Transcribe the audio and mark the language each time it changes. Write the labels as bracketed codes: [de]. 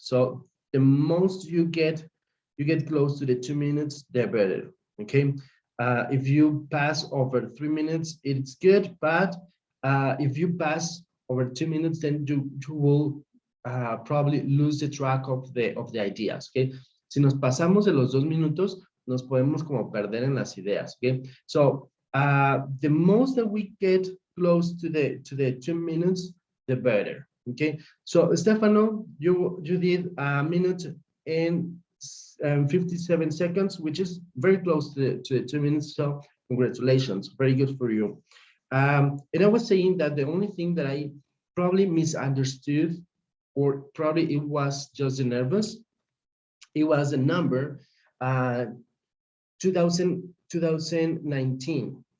[en] So the most you get close to the 2 minutes, the better. Okay. If you pass over 3 minutes, it's good, but if you pass over 2 minutes, then you will probably lose the track of the ideas. Okay. [es] Si nos pasamos de los 2 minutos, nos podemos como perder en las ideas. [en] Okay. So the most that we get close to the 2 minutes, the better. Okay, so Stefano, you did 1 minute and 57 seconds, which is very close to 2 minutes. So congratulations, very good for you. And I was saying that the only thing that I probably misunderstood, or probably it was just nervous, it was a number, 2019.